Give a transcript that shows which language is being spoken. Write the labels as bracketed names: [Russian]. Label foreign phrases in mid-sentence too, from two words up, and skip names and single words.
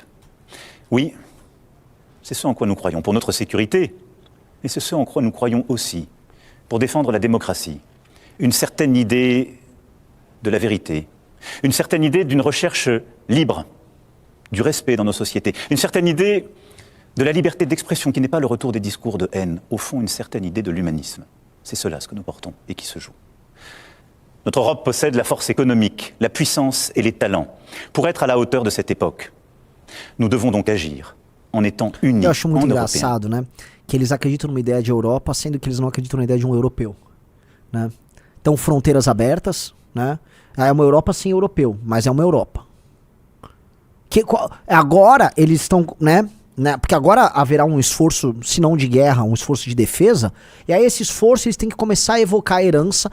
[French] Oui, c'est ce en quoi nous croyons pour notre sécurité, et c'est ce en quoi nous croyons aussi pour défendre la démocratie, une certaine idée de la vérité, une certaine idée d'une recherche libre, du respect dans nos sociétés, une certaine idée de la liberté d'expression qui n'est pas le retour des discours de haine, au fond une certaine idée de l'humanisme. C'est cela ce que nous portons et qui se joue. Notre Europe possède la force économique, la puissance et les talents pour être à la hauteur de cette époque. Nous devons donc agir en étant unis [Portuguese] Eu acho muito [French] en Européens. [Portuguese] engraçado, né? Que eles acreditam numa ideia de Europa, sendo que eles não acreditam na ideia de um europeu, né? Então, fronteiras abertas, né? É uma Europa sem europeu, mas é uma Europa. Agora eles estão, né? Porque agora haverá um esforço, se não de guerra, um esforço de defesa, e aí esse esforço eles têm que começar a evocar a herança.